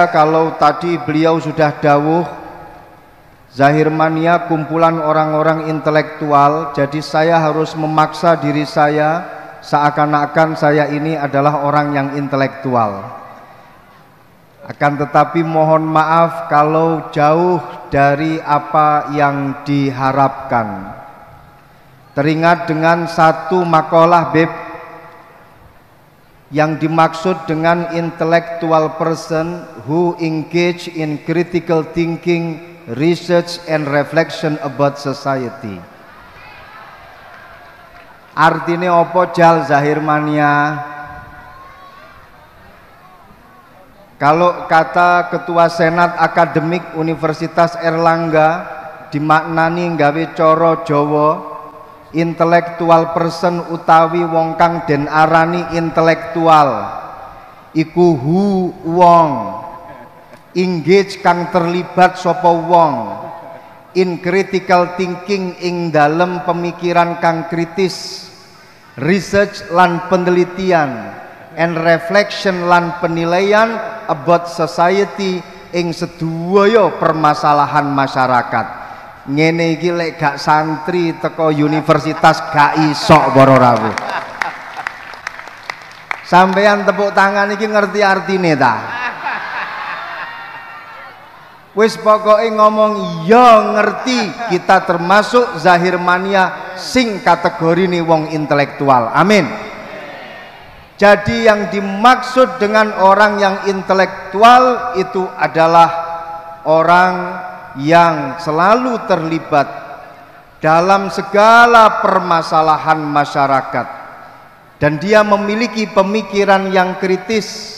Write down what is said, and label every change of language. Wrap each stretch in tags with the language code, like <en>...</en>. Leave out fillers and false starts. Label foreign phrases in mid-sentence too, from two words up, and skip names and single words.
<id>Kalau tadi beliau sudah dawuh Zahir Mania kumpulan orang-orang intelektual, jadi saya harus memaksa diri saya seakan-akan saya ini adalah orang yang intelektual. Akan tetapi mohon maaf kalau jauh dari apa yang diharapkan. Teringat dengan satu makalah Beb, yang dimaksud dengan</id> <en>intellectual person who engage in critical thinking, research and reflection about society.</en> <id>Artinya apa jal Zahir Mania? Kalau kata Ketua Senat Akademik Universitas Airlangga dimaknani</id> <jv>nggawe cara Jawa,</jv> <en>intellectual person</en> <jv>utawi wong kang den arani intelektual iku wong engage kang terlibat sapa wong</jv> <en>in critical thinking</en> <jv>ing dalem pemikiran kang kritis, research lan penelitian,</jv> <en>and reflection</en> <jv>lan penilaian</jv> <en>about society</en> <jv>ing sedaya permasalahan masyarakat. Ngene iki lek gak santri teko universitas gak iso para rawuh. Sampeyan tepuk tangan iki ngerti artine ta? Wis pokoke ngomong ya ngerti, kita termasuk Zahir Mania sing kategorine wong intelektual. Amin.</jv> <id>Jadi yang dimaksud dengan orang yang intelektual itu adalah orang yang selalu terlibat dalam segala permasalahan masyarakat dan dia memiliki pemikiran yang kritis.</id>